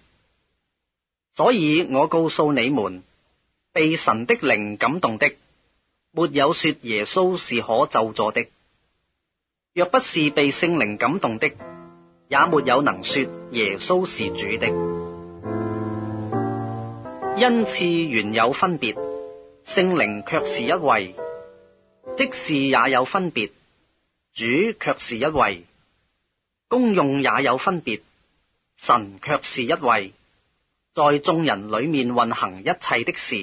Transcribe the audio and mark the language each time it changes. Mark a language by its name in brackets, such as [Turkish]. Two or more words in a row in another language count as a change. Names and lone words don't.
[Chinese] 所以我告訴你們，被神的靈感動的，沒有說耶穌是可咒詛的；若不是被聖靈感動的，也沒有能說耶穌是主的。恩賜原有分別，聖靈卻是一位；職事也有分別，主卻是一位；功用也有分別，神卻是一位，在眾人裏面運行一切的事。